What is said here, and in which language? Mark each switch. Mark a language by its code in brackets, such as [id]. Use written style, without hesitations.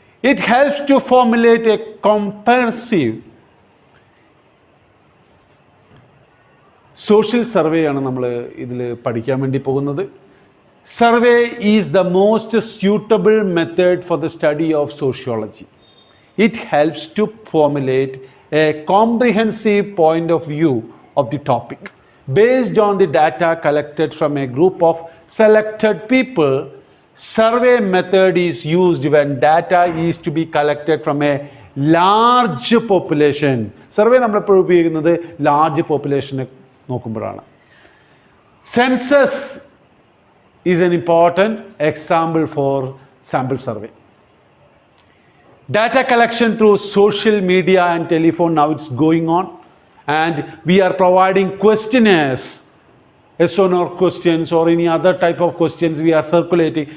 [en] it helps to formulate a comprehensive social survey [ml] ആണ് നമ്മൾ ഇതിൽ പഠിക്കാൻ വേണ്ടി പോകുന്നത്. [en] Survey is the most suitable method for the study of sociology. It helps to formulate a comprehensive point of view of the topic. Based on the data collected from a group of selected people, survey method is used when data is to be collected from a large population. [ml] Survey നമ്മൾ എപ്പോഴും ഉപയോഗിക്കുന്നത് large പോപ്പുലേഷനെ നോക്കുമ്പോഴാണ്. [en] Census is an important example for sample survey. Data collection through social media and telephone, now it's going on, and we are providing questionnaires, yes or no questions or any other type of questions we are circulating.